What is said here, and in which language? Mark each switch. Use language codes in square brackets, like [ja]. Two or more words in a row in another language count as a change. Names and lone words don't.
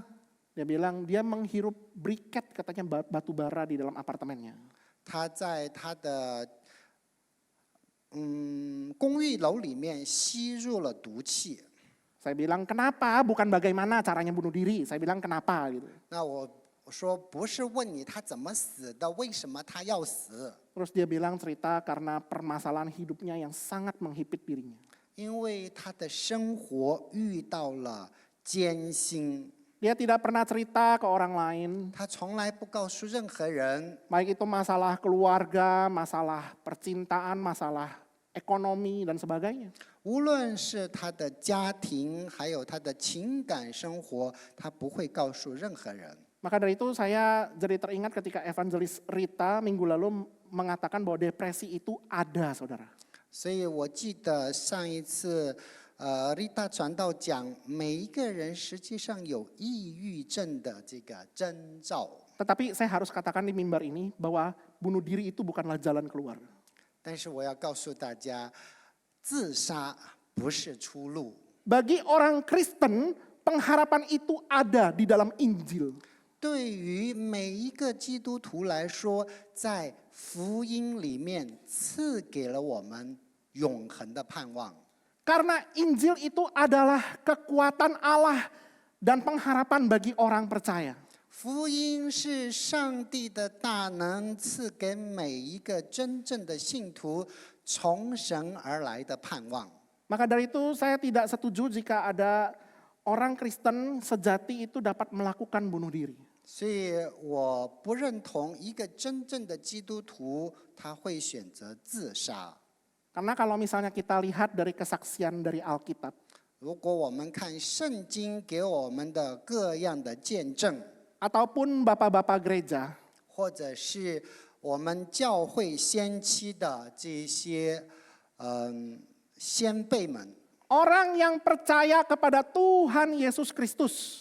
[id] Dia bilang dia menghirup briket, katanya batu bara di dalam apartemennya. [zh] 他在他的公寓楼里面吸入了毒气。 [id] Saya bilang kenapa, bukan bagaimana caranya bunuh diri. Saya bilang kenapa gitu. [zh] 那我说不是问你他怎么死的，为什么他要死？ [id] Terus dia bilang cerita karena permasalahan hidupnya yang sangat menghipit dirinya. [zh] 因为他的生活遇到了艰辛， [id] Dia tidak pernah cerita ke orang lain, [zh] 他从来不告诉任何人， [id] baik itu masalah keluarga, masalah percintaan, masalah ekonomi dan sebagainya. [zh] 无论是他的家庭，还有他的情感生活，他不会告诉任何人。 [id] Maka dari itu saya jadi teringat ketika evangelis Rita minggu lalu mengatakan bahwa depresi itu ada, saudara. [zh] 所以我记得上一次，Rita 传道讲，每一个人实际上有抑郁症的这个征兆。 [id] Tetapi saya harus katakan di mimbar ini bahwa bunuh diri itu bukanlah jalan keluar. [zh] 但是我要告诉大家，自杀不是出路。 [id] Bagi orang Kristen, pengharapan itu ada di dalam Injil. [zh] 对于每一个基督徒来说，在福音里面赐给了我们永恒的盼望。 [id] Karena Injil itu adalah kekuatan Allah dan pengharapan bagi orang percaya. [zh] 福音是上帝的大能赐给每一个真正的信徒从神而来的盼望。 [id] Maka dari itu saya tidak setuju jika ada orang Kristen sejati itu dapat melakukan bunuh diri. [zh] 所以我不认同一个真正的基督徒他会选择自杀。 [id] Karena kalau misalnya kita lihat dari kesaksian dari Alkitab, [zh] 如果我们看圣经给我们的各样的见证， [id] ataupun bapak-bapak gereja, [zh] 或者是我们教会先期的这些先辈们， [id] orang yang percaya kepada Tuhan Yesus Kristus